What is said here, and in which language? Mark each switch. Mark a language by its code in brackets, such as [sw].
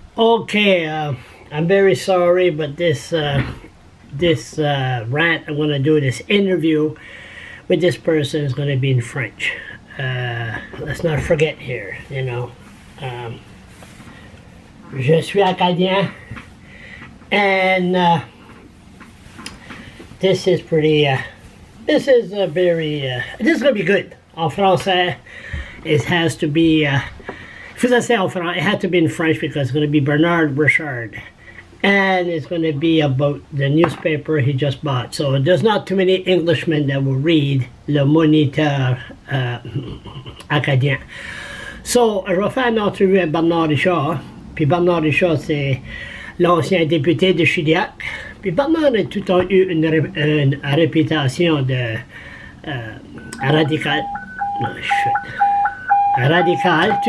[en] Okay, I'm very sorry, but this rant I'm going to do, this interview with this person is going to be in French. Let's not forget here, you know. [fr] Je suis acadien, [en] and this is pretty. This is a very. This is going to be good. [fr] En français, [en] it has to be. If I say [fr] en français, [en] it has to be in French because it's going to be Bernard Richard. And it's going to be about the newspaper he just bought. So there's not too many Englishmen that will read Le Moniteur acadien. [fr] So, je vais faire une entrevue avec Bernard Richard. Puis Bernard Richard, c'est l'ancien député de Chilliac. Puis Bernard a tout le temps eu une réputation de radical. Non, shit. Radical.